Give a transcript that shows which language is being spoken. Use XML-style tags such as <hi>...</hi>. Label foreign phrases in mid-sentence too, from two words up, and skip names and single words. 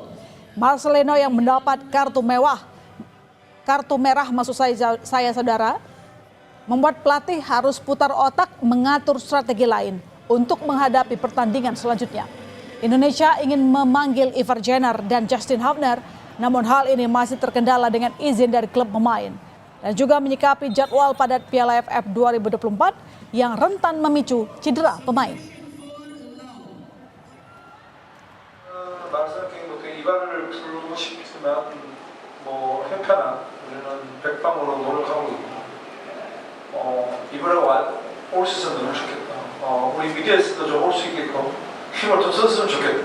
<id>Marcelino yang mendapat kartu merah maksud saya saudara, membuat pelatih harus putar otak mengatur strategi lain untuk menghadapi pertandingan selanjutnya. Indonesia ingin memanggil Ivar Jenner dan Justin Hubner, namun hal ini masih terkendala dengan izin dari klub pemain. Dan juga menyikapi jadwal padat Piala AFF 2024 yang rentan memicu cedera pemain.</id> <ko>말씀드린 이발을 부르고 싶지만 형편상 우리는 백방으로 노력하고 있고 이발을 올 수 있으면 너무 좋겠다. 우리 미디어에서도 좀 올 수 있게끔 힘을 좀 썼으면 좋겠다.</ko>